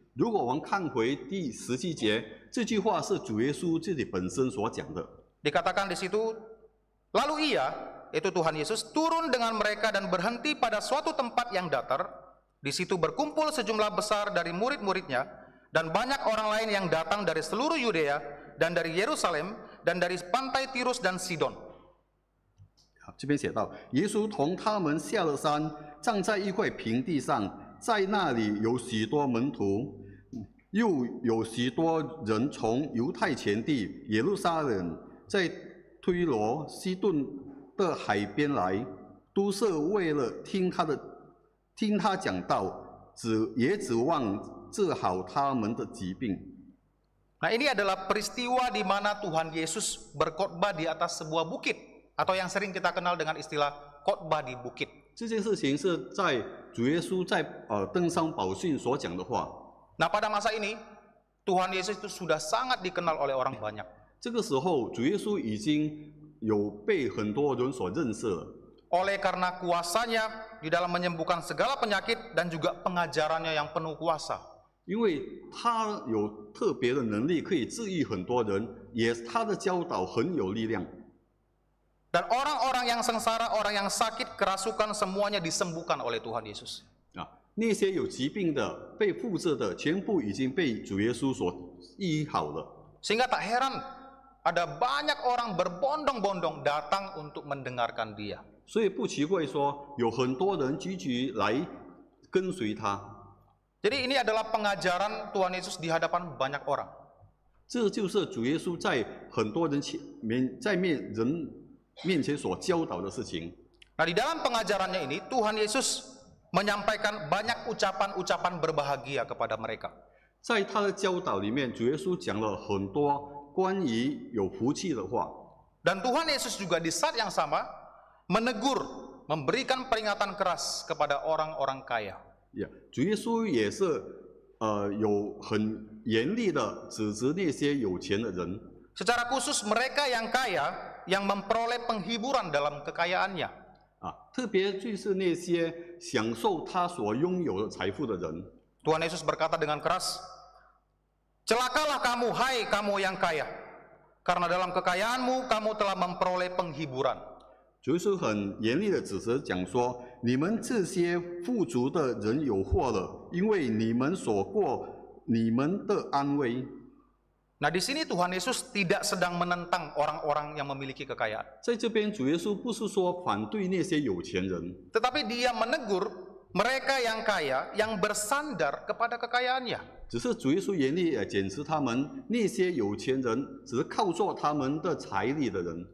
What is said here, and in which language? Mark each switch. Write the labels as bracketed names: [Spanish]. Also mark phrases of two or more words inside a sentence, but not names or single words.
[Chinese] 如果我们看回第17节，这句话是主耶稣自己本身所讲的。 [Indonesian] Dikatakan di situ, lalu ia, yaitu Tuhan Yesus, turun dengan mereka dan berhenti pada suatu tempat yang datar. Di situ berkumpul sejumlah besar dari murid-muridnya dan banyak orang lain yang datang dari seluruh Yudea dan dari Yerusalem dan dari pantai Tirus dan Sidon. [Chinese] 这边写到，耶稣同他们下了山，站在一块平地上，在那里有许多门徒，又有许多人从犹太全地、耶路撒冷，在推罗、西顿的海边来，都是为了听他讲道，也指望治好他们的疾病。 [Indonesian] Nah, ini adalah peristiwa di mana Tuhan Yesus berkhotbah di atas sebuah bukit, atau yang sering kita kenal dengan istilah khotbah di bukit. [Chinese] 这件事情是在主耶稣在登山宝训所讲的话。 [Indonesian] Nah, pada masa ini Tuhan Yesus itu sudah sangat dikenal oleh orang banyak. [Chinese] 这个时候，主耶稣已经有被很多人所认识了。 [Indonesian] Oleh karena kuasanya di dalam menyembuhkan segala penyakit dan juga pengajarannya yang penuh kuasa. [Chinese] 因为他有特别的能力，可以治愈很多人，也他的教导很有力量。 [Indonesian] Dan orang-orang yang sengsara, orang yang sakit, kerasukan, semuanya disembuhkan oleh Tuhan Yesus. [Chinese] 那些有疾病的、被附着的，全部已经被主耶稣所医好了。 [Indonesian] Sehingga tak heran ada banyak orang berbondong-bondong datang untuk mendengarkan dia. [Chinese] 所以不奇怪说，有很多人聚集来跟随他。 [Indonesian] Jadi ini adalah pengajaran Tuhan Yesus di hadapan banyak orang. [Chinese] 这就是主耶稣在很多人面前所教导的事情。 [Indonesian] Nah, di dalam pengajarannya ini Tuhan Yesus menyampaikan banyak ucapan-ucapan berbahagia kepada mereka. [Chinese] 在他的教导里面，主耶稣讲了很多关于有福气的话。 [Indonesian] Dan Tuhan Yesus juga di saat yang sama menegur, memberikan peringatan keras kepada orang-orang kaya. [Chinese] 主耶稣也是有很严厉的指责那些有钱的人。 [Indonesian] Secara khusus mereka yang kaya yang memperoleh penghiburan dalam kekayaannya. [Chinese] 特别就是那些享受他所拥有的财富的人。 [Indonesian] Tuhan Yesus berkata dengan keras, "Celakalah kamu, hai kamu yang kaya, karena dalam kekayaanmu kamu telah memperoleh penghiburan." [Chinese] 主耶稣很严厉的指责讲说：“你们这些富足的人有祸了，因为你们所过你们的安慰。” [Indonesian] Nah, di sini Tuhan Yesus tidak sedang menentang orang-orang yang memiliki kekayaan. [Chinese] 在这边，主耶稣不是说反对那些有钱人， [Indonesian] Tetapi dia menegur mereka yang kaya yang bersandar kepada kekayaannya. [Chinese] 只是主耶稣严厉检视他们那些有钱人，只是靠着他们的财力的人。